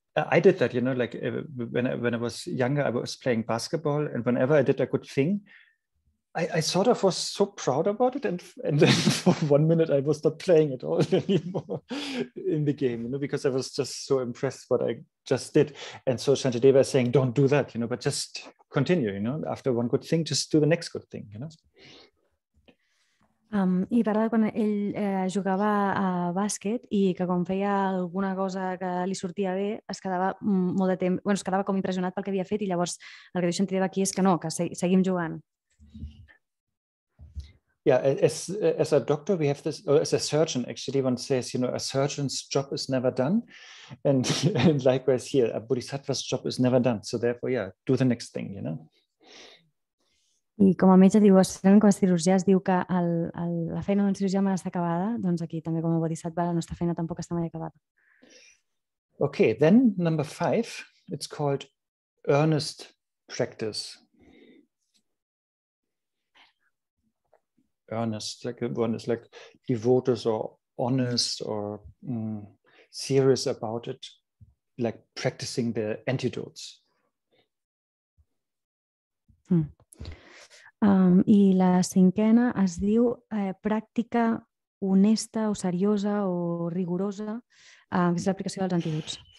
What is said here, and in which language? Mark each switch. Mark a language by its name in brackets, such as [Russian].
[English] I did that, like when I was younger, I was playing basketball, and whenever I did a good thing, I sort of was so proud about it, and then for 1 minute I was not playing at all anymore in the game, because I was just so impressed what I just did. And so Shantideva is saying, don't do that, but just continue, after one good thing, just do the next good thing, [Catalan] I parlava quan ell jugava a bàsquet i que quan feia alguna cosa que li sortia bé es quedava molt de temps, es quedava com impressionat pel que havia fet, i llavors el que diu Shantideva aquí és que no, que seguim jugant. [English] yeah, as a doctor, we have this, or as a surgeon, actually, one says, a surgeon's job is never done. And, and likewise here, a bodhisattva's job is never done. So therefore, yeah, do the next thing, [Catalan] I com a metge diu, com a cirurgià es diu que la feina d'un cirurgià mai està acabada, doncs aquí també com a bodhisattva la nostra feina tampoc està mai acabada. [English] Okay, then number 5, it's called earnest practice. Earnest, like one is like devoted or honest or serious about it, like practicing the antidotes. [Catalan] I la 5a es diu pràctica honesta o seriosa o rigorosa, que és l'aplicació dels antídots.